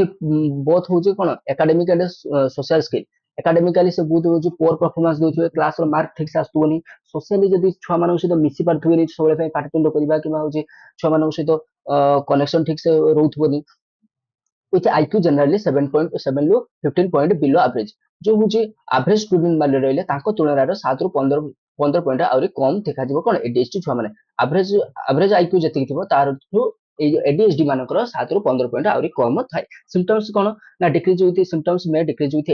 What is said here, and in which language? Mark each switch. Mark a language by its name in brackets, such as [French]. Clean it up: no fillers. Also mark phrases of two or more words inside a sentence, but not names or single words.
[Odia] ବୋଥ ହଉଛି କଣ [English] academic and social skill academically [Odia] ସେ ବହୁତ ହଉଛି [English] poor performance [Odia] ଦଉଥିବେ କ୍ଲାସର ମାର୍କ ଠିକ ସେ ଆସୁଥିବନି ସୋସିଆଲି ଯଦି ଛୁଆମାନଙ୍କ ସହିତ ମିଶି ପାରୁଥିବେନି ସବୁବେଳେ ପାଇଁ ପାଟିତୁଣ୍ଡ କରିବା କିମ୍ବା ହଉଛି ଛୁଆମାନଙ୍କ ସହିତ କନେକ୍ସନ ଠିକ ସେ ରହୁଥିବନି [English] with IQ generally [Odia] 7.7 ରୁ 15 [English] point below average [Odia] ଯୋଉ ହଉଛି [English] average student [Odia] ମାନେ ରହିଲେ ତାଙ୍କ ତୁଳନାରେ 7 ରୁ 15 ପଏଣ୍ଟ ଆହୁରି କମ ଦେଖାଯିବ କଣ ADHD ଛୁଆ ମାନେ [English] average IQ [Odia] ଯେତିକି ଥିବ ତାରଠୁ ଏଇ ADHD ମାନଙ୍କର 7 ରୁ 15 ପଏଣ୍ଟ ଆହୁରି କମ ଥାଏ ସିମ୍ପଟମ୍ସ କଣ ନା [English] decrease with symptoms may decrease with